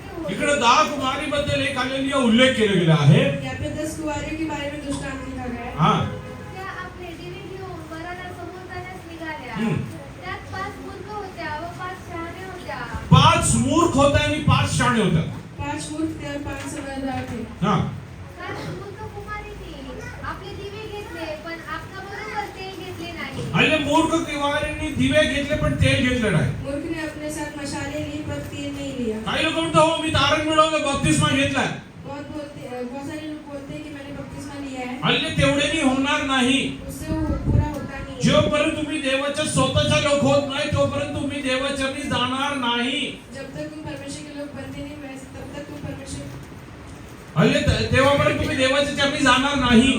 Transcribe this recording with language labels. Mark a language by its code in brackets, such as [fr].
[mr] इकडे 10 कुमारीबद्दल एक हालेलुया उल्लेख केला गेला आहे. [hi] यहाँ पे 10 कुंवारियों के बारे में दृष्टांत लिखा गया है. हां. [mr] त्या आपले दिवे घेऊन वराला समोर जाण्यास निघाल्या. त्यात 5 मूर्ख होत्या व 5 शहाणे होत्या. 5 मूर्ख होते आणि 5 शहाणे होते. [hi] 5 मूर्ख थे और 5 समझदार थे. हां. [mr] कारण मूर्ख कुमारीनी आपले दिवे घेतले पण आपल्याबरोबर तेल घेतले नाही. आणि मूर्ख कुमारीने दिवे घेतले पण तेल घेतले नाही. [hi] मूर्ख ने अपने साथ मशाले ली पर तेल नहीं लिया. [mr] काही लोक म्हणतात हो मी तारण मिळवलं बप्तिस्मा घेतलाय. [hi] बहुत सारे लोग बोलते हैं कि मैंने बपतिस्मा लिया है. [mr] आणि तेवढेनी होणार नाही. [hi] उससे वो पूरा होता नहीं है. [mr] जोपर्यंत तुम्ही देवाच्या स्वतःच्या लोक होत नाही तोपर्यंत तुम्ही देवाचरणी जाणार नाही. [hi] जब तक तुम परमेश्वर के लोग बनते नहीं वैसे तब तक तुम परमेश्वर [mr] आणि तेव्हापर्यंत तुम्ही देवाच्या चरणी जाणार नाही.